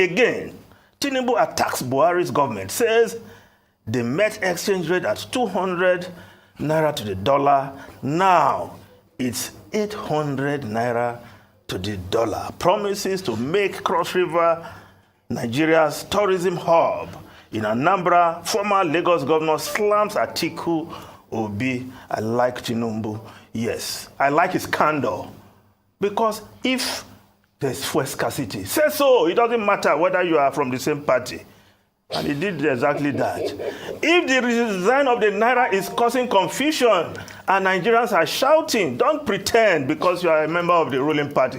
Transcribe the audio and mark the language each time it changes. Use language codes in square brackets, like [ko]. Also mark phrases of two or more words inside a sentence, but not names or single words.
[en] Again, Tinubu attacks Buhari's government, says the Met exchange rate at 200 naira to the dollar. Now it's 800 naira to the dollar. Promises to make Cross River Nigeria's tourism hub. In Anambra, former Lagos governor slams Atiku Obi. I like Tinubu. Yes, I like his candor. Because if there's fuel scarcity, say so. It doesn't matter whether you are from the same party. And he did exactly that. If the redesign of the Naira is causing confusion and Nigerians are shouting, don't pretend because you are a member of the ruling party.